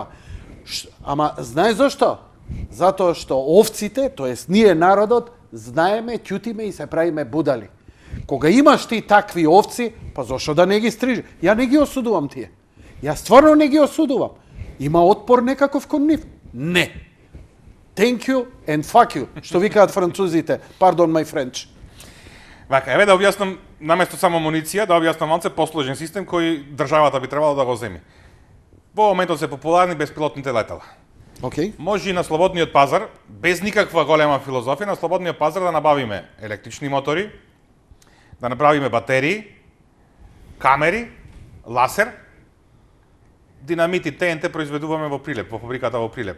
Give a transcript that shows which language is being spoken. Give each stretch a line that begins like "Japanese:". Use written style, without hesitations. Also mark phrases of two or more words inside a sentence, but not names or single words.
Macedonian: Ама знаеш зошто? Затоа што овците, тоест ние народот, знаеме, ќутиме и се правиме будали. Кога имаш ти такви овци, па зошто да не ги стрижи? Ја не ги осудувам тие. Ја стварно не ги осудувам. Има отпор некаков кон нив? Не.
English: Thank you and fuck you,
Macedonian: што викаат французите.
English: Pardon my French.
Macedonian: Вака, еве да објаснам, наместо само муниција, да објаснам малце посложен систем кој државата би требало да го земи. Во моментот се популарни беспилотните летала. Океј. Може и на слободниот пазар, без никаква голема филозофија, на слободниот пазар да набавиме електрични мотори, да направиме батерии, камери, ласер, динамит и ТНТ произведуваме во Прилеп, во фабриката во Прилеп.